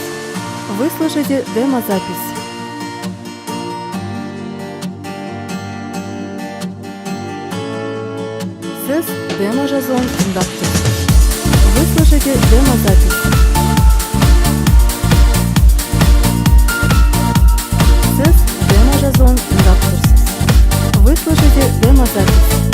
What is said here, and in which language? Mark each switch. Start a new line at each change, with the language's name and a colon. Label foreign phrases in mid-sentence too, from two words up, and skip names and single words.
Russian: Вы слушаете демозапись.
Kazakh: Сіз демо-жазуын тыңдап тұрсыз.
Russian: Вы слушаете демозапись.
Kazakh: Сіз демо-жазуын тыңдап тұрсыз.
Russian: Вы слушаете демозапись.